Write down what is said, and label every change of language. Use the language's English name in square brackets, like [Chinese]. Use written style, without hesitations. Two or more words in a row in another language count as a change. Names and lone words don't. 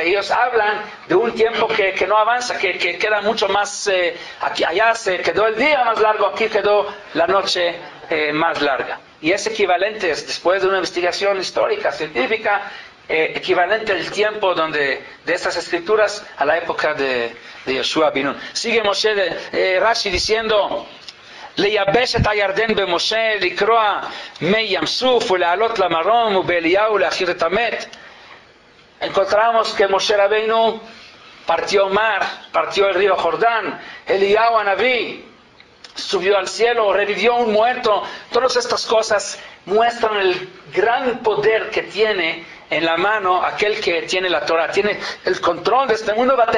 [Spanish] Y ellos hablan de un tiempo que no avanza, que queda mucho más, allá se quedó el día más largo, aquí quedó la noche más larga. Y es equivalente, después de una investigación histórica, científica, equivalente el tiempo de estas escrituras a la época de Yoshua ben Nun. Sigue Rashi diciendo, [Hebrew] לייבש את הירדן במשה, לקרוע מי ים סוף ולעלות למרום ובאליהו להכשיר את המת. [Spanish] Encontramos que Moshe Rabbeinu partió el río Jordán, Eliyahu Anabí subió al cielo, revivió un muerto. Todas estas cosas muestran el gran poder que tiene en la mano aquel que tiene la Torah, tiene el control de este mundo.